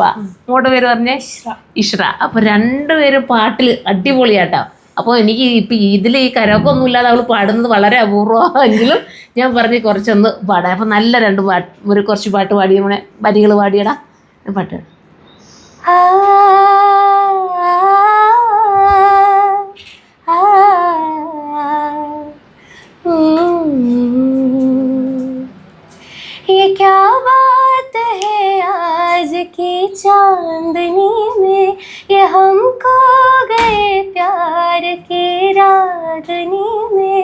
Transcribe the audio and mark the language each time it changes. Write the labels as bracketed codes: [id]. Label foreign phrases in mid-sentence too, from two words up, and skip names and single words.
[ml] മോളുടെ പേര് പറഞ്ഞേ ഇഷ്ര. അപ്പോൾ 2 പേരും പാട്ടിൽ അടിപൊളിയാട്ടോ. അപ്പോൾ എനിക്ക് ഇപ്പം ഇതിൽ ഈ കരോക്കെ ഒന്നും ഇല്ലാതെ അവൾ പാടുന്നത് വളരെ അപൂർവമെങ്കിലും ഞാൻ പറഞ്ഞ് കുറച്ചൊന്ന് പാടാം. അപ്പം നല്ല 2 പാട്ട് കുറച്ച് പാട്ട് പാടിയ മോളെ വരികൾ പാടിയടാ പാട്ട്. [hi] ये क्या बात है आज की चांदनी में, ये हम खो गए प्यार की रागनी में.